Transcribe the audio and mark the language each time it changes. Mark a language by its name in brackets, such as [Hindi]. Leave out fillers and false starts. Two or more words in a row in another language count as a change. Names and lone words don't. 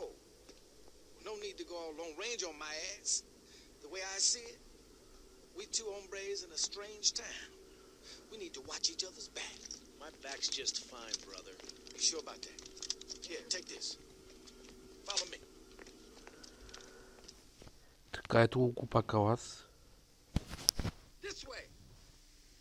[English] No need to go all long range on my ass. The way I see it, we two hombres in a strange town. We need to watch each other's back. My back's just fine, brother. You sure about that? Here, take this. Follow me. [Bulgarian] Така ето го глупакал аз. [English] This way.